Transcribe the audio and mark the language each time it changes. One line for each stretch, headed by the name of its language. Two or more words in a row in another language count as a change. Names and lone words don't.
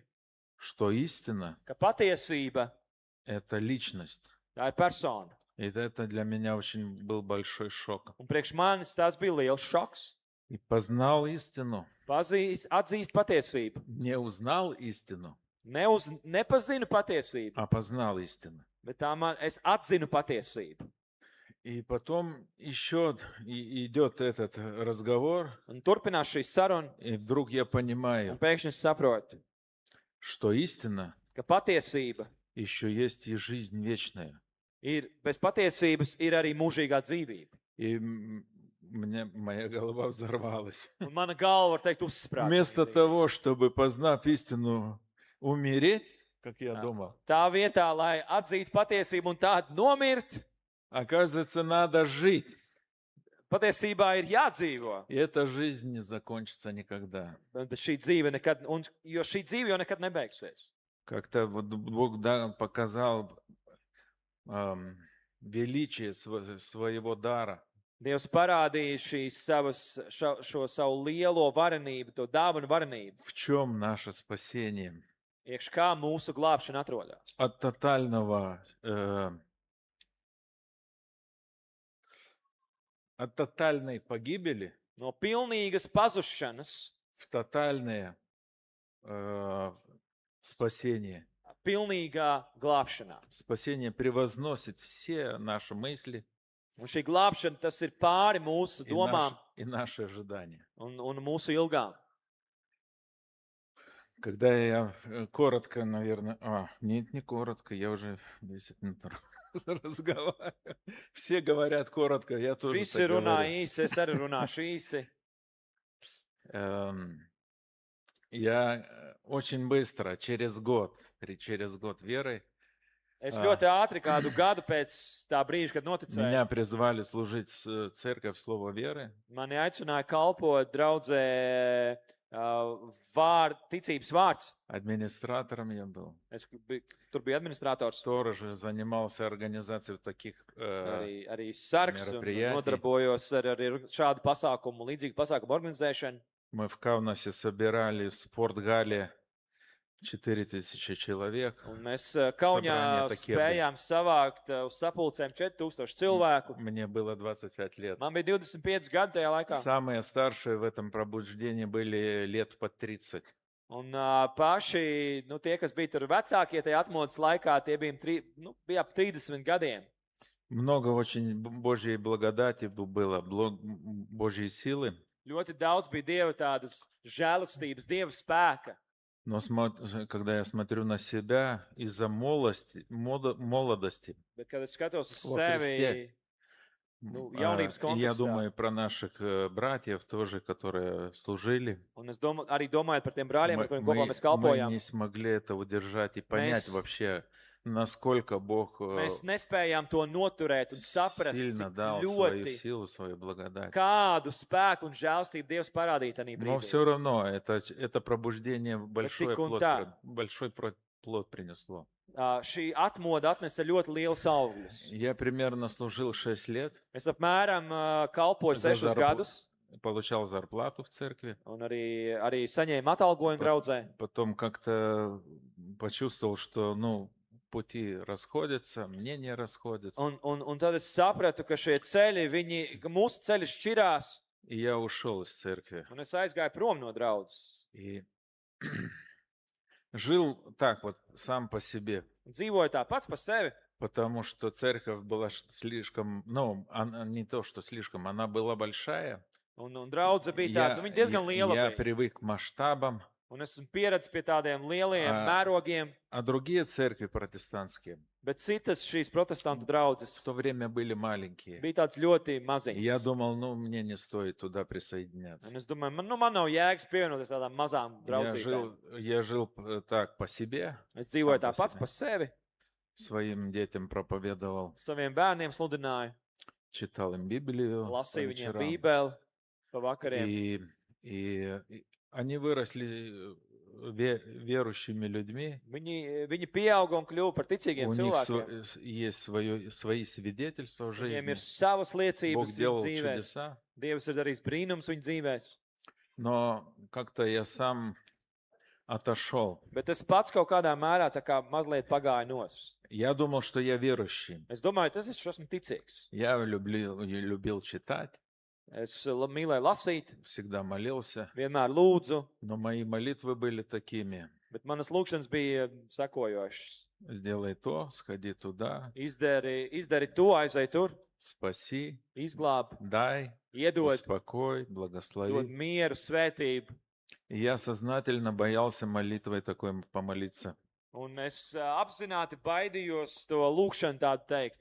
Russian: что истина
Latvian: ka patiesība –
Russian: это личность.
Latvian: tā ir persona.
Russian: И это для меня очень был большой шок.
Latvian: Un priekš manis tas bija liels šoks.
Russian: И познал истину,
Latvian: Atzīst patiesību.
Russian: не узнал истину,
Latvian: Nepazinu patiesību,
Russian: а познал истину.
Latvian: bet es atzinu patiesību.
Russian: И потом еще идет этот разговор,
Latvian: Un turpinās šī saruna,
Russian: и вдруг я
Latvian: un
Russian: понимаю,
Latvian: pēkšņi es saprotu,
Russian: что истина
Latvian: ka patiesība
Russian: еще есть и жизнь вечная.
Latvian: ir, bez patiesības ir arī mūžīgā dzīvība.
Russian: И моя голова взорвалась.
Latvian: Un mana galva, var teikt, uzsprāga.
Russian: Вместо того, чтобы, познав истину, умереть, как я думал,
Latvian: Tā vietā, lai atzītu patiesību un tādu nomirt,
Russian: оказывается, надо жить.
Latvian: patiesībā ir jādzīvo.
Russian: И эта жизнь не закончится никогда.
Latvian: Bet šī dzīve nekad, jo šī dzīve jau nekad nebeigsies.
Russian: Как-то вот Бог показал величие своего дара.
Latvian: Dievs parādīja šo savu lielo varenību, to dāvanu varenību.
Russian: В чем наше спасение?
Latvian: Iekš kā mūsu glābšana atrodas.
Russian: От тотальной погибели
Latvian: No pilnīgas pazušanas,
Russian: в тотальное спасение.
Latvian: pilnīgā glābšanā.
Russian: Спасение превозносит все наши мысли
Latvian: Un šī glābšana, tas ir pāri mūsu domām
Russian: и наши ожидания.
Latvian: un mūsu ilgām.
Russian: Когда я коротко, наверное... Нет, не коротко, я уже 10 минут разговариваю. Все говорят коротко, я тоже
Latvian: Visi
Russian: так
Latvian: runā
Russian: говорю.
Latvian: īsi, es arī runāšu īsi.
Russian: Я очень быстро, через год веры,
Latvian: Es ļoti ātri, kādu gadu pēc tā brīža, kad noticēju,
Russian: меня призвали служить церковь Слово Веры.
Latvian: mani aicināja kalpot draudzē ticības vārds.
Russian: Администратором я был.
Latvian: Tur bija administrators,
Russian: Тоже занимался организацией таких
Latvian: arī sargs un
Russian: мероприятий.
Latvian: nodarbojos ar šādu pasākumu, līdzīgu pasākumu organizēšanu.
Russian: Мы в Каунасе собирали в спортгале 4000 человек.
Latvian: Un mēs Kaunijā
Russian: собрания такие
Latvian: spējām savākt uz sapulcēm 4000 cilvēku.
Russian: Мне было 25 лет.
Latvian: Man bija 25 gadi tajā laikā.
Russian: Самые старшие в этом пробуждении были лет под 30.
Latvian: Un paši, tie, kas bija tur vecākie tajā atmodas laikā, tie bija ap 30 gadiem.
Russian: Много очень Божьей благодати было, Божьей силы.
Latvian: Ļoti daudz bija Dieva tādas žēlastības, Dieva spēka.
Russian: Но когда я смотрю на себя из-за молодости,
Latvian: Bet, kad es skatos uz
Russian: Во
Latvian: sevi,
Russian: Христе.
Latvian: jaunības
Russian: я
Latvian: kontekstā,
Russian: думаю про наших братьев тоже, которые служили.
Latvian: un es arī domāju par tiem brāļiem, ar kuriem kopā mēs
Russian: Мы
Latvian: kalpojām,
Russian: не смогли это удержать и понять
Latvian: Mēs-
Russian: вообще, насколько Бог
Latvian: mēs nespējām to noturēt un saprast,
Russian: сильно
Latvian: cik
Russian: дал свою
Latvian: ļoti,
Russian: силу, свою благодать.
Latvian: kādu spēku un žēlstību Dievs parādīja tajā
Russian: Но
Latvian: brīdī.
Russian: все равно это пробуждение большой
Latvian: tik un
Russian: плод,
Latvian: tā.
Russian: большой плод принесло.
Latvian: Šī atmoda atnesa ļoti liels augļus.
Russian: Я примерно служил 6 лет,
Latvian: Es apmēram kalpoju
Russian: За
Latvian: 6
Russian: зарплату.
Latvian: gadus
Russian: получал зарплату в церкви.
Latvian: un arī saņēmu atalgojumu draudzē.
Russian: Потом как-то почувствовал, что, пути расходятся, мнения расходятся.
Latvian: Un tad es sapratu, ka šie ceļi, ka mūsu ceļi šķirās,
Russian: И я ушел из церкви.
Latvian: un es aizgāju prom no draudzes.
Russian: И жил так вот сам по себе.
Latvian: Dzīvoju tā pats par sevi,
Russian: Потому что церковь была слишком, она, не то, что слишком, она была большая.
Latvian: un draudze bija tāda, viņa diezgan liela
Russian: Я
Latvian: bija.
Russian: привык к масштабам.
Latvian: Un esmu pieredzis pie tādiem lieliem Ā. mērogiem,
Russian: А другие церкви протестантские
Latvian: bet citas šīs protestantu
Russian: в
Latvian: draudzes
Russian: то время были маленькие.
Latvian: bija tāds ļoti
Russian: И я
Latvian: maziņš.
Russian: думал, ну, мне не стоит туда присоединяться.
Latvian: Un es domāju, man nav jēgas pievienoties tādām mazām draudzībām.
Russian: Я жил так по себе,
Latvian: Es dzīvoju
Russian: сам
Latvian: tā
Russian: по
Latvian: pats
Russian: себе.
Latvian: par sevi,
Russian: Своим детям проповедовал,
Latvian: saviem bērniem sludināju,
Russian: читал им Библию по
Latvian: lasīju viņiem
Russian: вечерам.
Latvian: bībeli pa vakariem.
Russian: И они выросли верующими людьми.
Latvian: Viņi pieauga un kļuva par ticīgiem
Russian: У них
Latvian: cilvēkiem.
Russian: есть свои свидетельства в
Latvian: Viņiem
Russian: жизни.
Latvian: ir savas
Russian: Бог
Latvian: liecības viņu
Russian: делал
Latvian: dzīvēs.
Russian: чудеса.
Latvian: Dievs ir darījis brīnums viņu dzīvēs.
Russian: Но как-то я сам отошел.
Latvian: Bet es pats kaut kādā mērā tā kā mazliet pagāju nos.
Russian: Я думал, что я верующий.
Latvian: Es domāju, tas es esmu ticīgs.
Russian: Я любил читать,
Latvian: Es mīlēju lasīt,
Russian: всегда молился.
Latvian: vienmēr lūdzu,
Russian: Но мои молитвы были такими.
Latvian: bet manas lūkšanas bija sekojošas.
Russian: Сделай то, сходи туда,
Latvian: Izdari to, aizej tur,
Russian: спаси,
Latvian: izglāb,
Russian: дай,
Latvian: iedod,
Russian: успокой,
Latvian: dod
Russian: благослови.
Latvian: mieru, svētību.
Russian: И я сознательно боялся молитвой такой помолиться.
Latvian: Un es apzināti baidījos to lūkšanu tādu teikt.